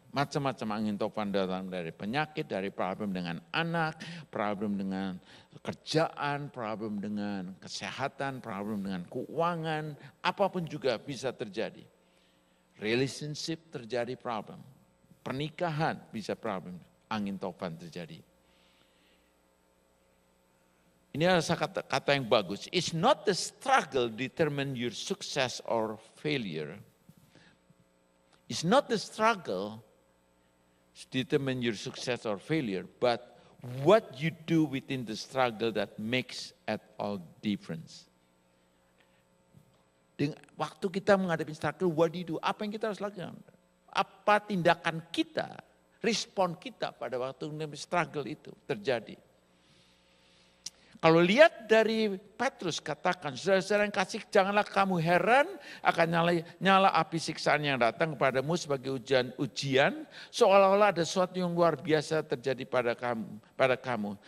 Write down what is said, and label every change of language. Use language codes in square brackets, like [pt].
[id] Macam-macam angin taufan datang dari penyakit, dari problem dengan anak, problem dengan kerjaan, problem dengan kesehatan, problem dengan keuangan, apapun juga bisa terjadi. Relationship terjadi problem. Pernikahan bisa problem, angin taufan terjadi. Ini adalah kata yang bagus. [en] It's not the struggle determine your success or failure. It's not the struggle determine your success or failure, but what you do within the struggle that makes at all difference. [id] Waktu kita menghadapi struggle, [en] what do you do? [id] Apa yang kita harus lakukan? Apa tindakan kita, respon kita pada waktu struggle itu terjadi. Kalau lihat dari Petrus katakan, saudara-saudara yang kasih, janganlah kamu heran akan nyala api siksaan yang datang kepadamu sebagai ujian, seolah-olah ada sesuatu yang luar biasa terjadi pada kamu.